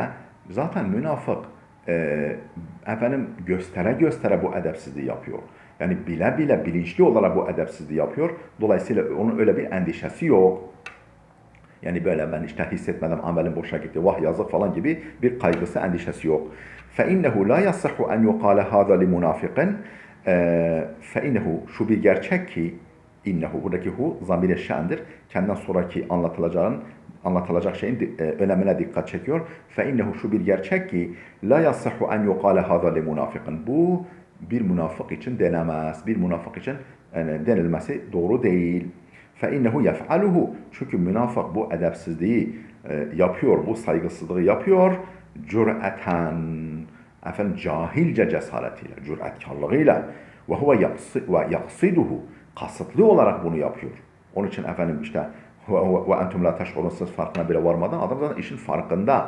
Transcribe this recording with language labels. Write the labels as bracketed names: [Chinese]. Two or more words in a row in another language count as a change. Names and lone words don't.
[Turkish] Zaten münafık efendim göstere göstere bu edepsizliği yapıyor. Yani bile bile bilinçli olarak bu edepsizliği yapıyor. Dolayısıyla onun öyle bir endişesi yok. Yani böyle ben işte hissetmedim amelim boşa gitti, vah yazık falan gibi bir kaygısı, endişesi yok. [Arabic] فَاِنَّهُ لَا يَصَّحُ اَنْ يُقَالَ هَذَا لِمُنَافِقٍ فَاِنَّهُ [Turkish] şu bir gerçek ki innehu buradaki hu zamir-i şendir. Kendinden sonraki anlatılacak şeyin önemine dikkat çekiyor. فَاِنَّهُ şu bir gerçek ki [Arabic] لَا يَصَّحُ اَنْ يُقَالَ هَذَا لِمُنَافِقٍ [Turkish] bu bir münafık için denemez. Bir münafık için denilmesi doğru değil. [Arabic] فَاِنَّهُ يَفْعَلُهُ [Turkish] çünkü münafık bu edepsizliği yapıyor, bu saygısızlığı yapıyor. Cür'eten efendim cahilce cesaretiyle, cüretkarlığıyla ve [Arabic] هو يقصده [Turkish] kasıtlı olarak bunu yapıyor. Onun için efendim işte [Arabic] وأنتم لا تشعرون [Turkish] siz farkına bile varmadan adam zaten işin farkında.